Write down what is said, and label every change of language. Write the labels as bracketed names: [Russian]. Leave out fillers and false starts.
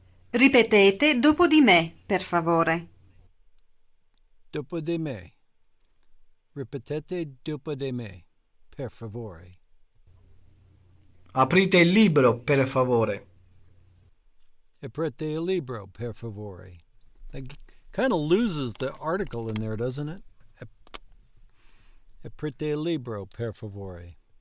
[Italian] Ripetete dopo di me, per favore. Dopo di me. Ripetete dopo di me, per favore. Aprite il libro, per favore. Aprite il libro, per favore. [English] That kind of loses the article in there, doesn't it? [Italian] Aprite il libro, per favore.